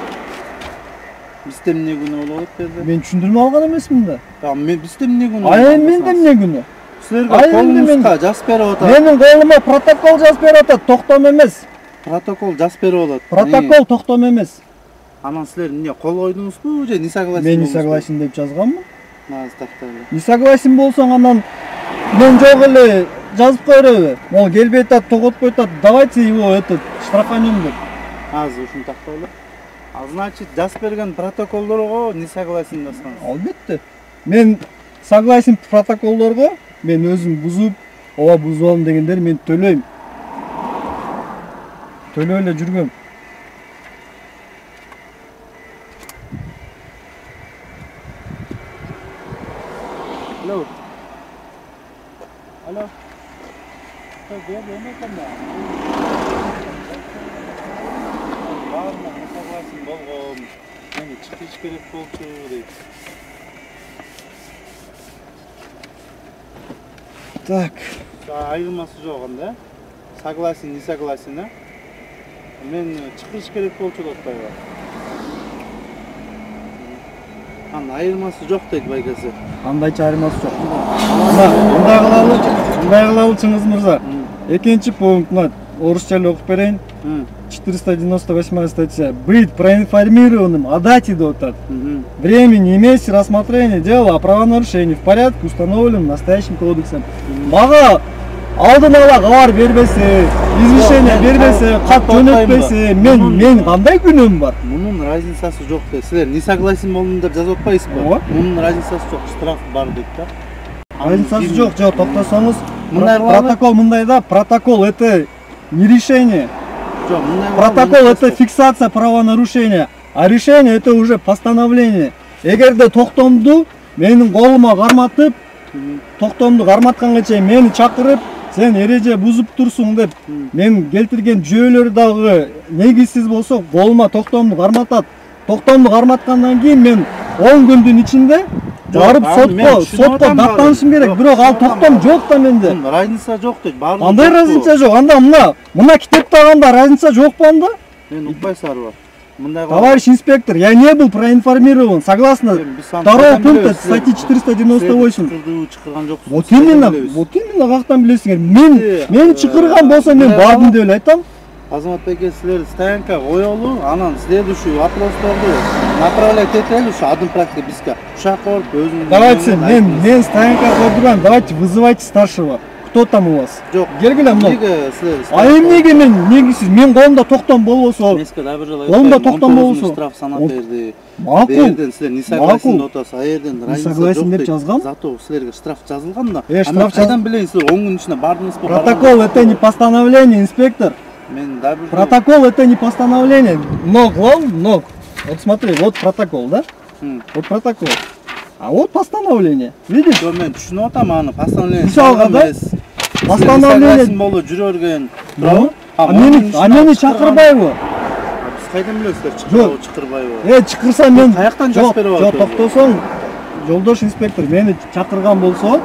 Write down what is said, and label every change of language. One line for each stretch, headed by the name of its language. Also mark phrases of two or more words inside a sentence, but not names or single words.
Kyrgyz: Бизде эмне күнөө болот берди? Мен түшүндүрмө алган эмесмин да. Мен бизде эмне күнөө? Менде эмне күнөө? Силерге колуңузга жазып берип атат. Менин колума протокол жазып берип атат, токтом эмес. Протокол жазып берип алат. Протокол токтом эмес. Анан силер эмне кол койдуңузбу же
Russian: не согласен?
Kyrgyz: Мен
Russian: не согласен
Kyrgyz: деп жазганмын. Тактайлы.
Russian: Не согласен
Kyrgyz: болсоң анан мен жок эле жазып койройбу. Могу келбей атат, тоготпой атат.
Russian: Давайте его штрафанем
Kyrgyz: деп. Азыр ушуну тактайлы. Значит, жазып берген протоколдорго
Russian: не согласен
Kyrgyz: жазсаңыз. Албетте. Мен согласен протоколдорго мен өзүм бузуп, ооба бузуп дегендер мен төлөйм. Төлөй эле жүргөм. Алло. Алло. Эмне экен да? Баарына согласен болгом. Мени чыгыш керек болчу дейт. Так. Айырмасы жок анда.
Russian: Согласен, не согласен, а?
Kyrgyz: Мен чыгыш керек болчу деп атпайбы? Анын айырмасы жок дейт байкасы. Кандайча айырмасы жок. Мындай кылалы чыңгыз мырза. Экинчи пункт орысча эле окуп берейин.
Russian: 498 статья. Быть проинформированным о дате
Kyrgyz: деп атат.
Russian: Времени и месте рассмотрения дела о правонарушении в порядке, установленном настоящим кодексом.
Kyrgyz: Мага алдын ала кабар бербесе, извещение бербесе, кат жөнөтпесе, мен кандай күнөөм бар? Мунун разницасы жок дейт. Силер
Russian: не согласен
Kyrgyz: болдуңдар жазып атпайсызбы? Мунун разницасы жок, штраф бар дейт да. Разницасы жок, жок, токтосоңуз. Мындай Протокол мындай да,
Russian: протокол это не решение.
Kyrgyz: Жок, мындай
Russian: Протокол это фиксация правонарушения, а решение это уже постановление.
Kyrgyz: Эгерде токтомду менин колума карматып, токтомду карматканга чейин мени чакырып, сен эреже бузуп турсуң деп, мен келтирген жүйөлөр дагы негизсиз болсо, колума токтомду карматат. Токтомду карматкандан кийин мен 10 күндүн ичинде барып сотко даттанышым керек. Бирок ал токтом жок да менде. Разница жок дейт. Баардыгы. Андай разница жок. Анда мына китепте алганда разница жокпу анда? Мен укпайсызарбы?
Russian: Товарищ инспектор, я не был проинформирован согласно второго пункта статьи 498. Вот именно
Kyrgyz: каяктан билесиңер. Мен чакырган болсо мен бардым деп эле айтам. Азамат беке, силер стоянка коелу, анан следующий вопростарды направлять этели ушу адым практика бизге. Ушак коюп өзүңүз. Давайте, мен стоянка койдурган,
Russian: давайте вызывайте старшего. Кто там у вас?
Kyrgyz: Жок. Келгиле мына. А эмнеге мен негизсиз мен колумда токтом болбосо. Меске да бир жолу колумда токтом болбосо. Штраф санап берди. Макул. Берден силер
Russian: не согласен
Kyrgyz: деп атасыз. А жерден разница жок. Согласен деп жазгам. Зато силерге штраф жазылган да. Штраф кайдан билесиз, 10 күн ичинде бардыңызбы?
Russian: Протокол это не постановление, инспектор. Протокол это не постановление. Ног. Вот смотри, вот протокол, да? Вот протокол. А вот постановление. Видишь?
Kyrgyz: Мен түшүнүп атам аны, постановление. Мисалга да? Постановление болду жүрөргөн. А мени чакырбайбы? Биз кайдан билесиздер, чакырбайбы? Чакырса мен каяктан жазып берип атат? Жок, токтосоң, жолдош инспектор мени чакырган болсо,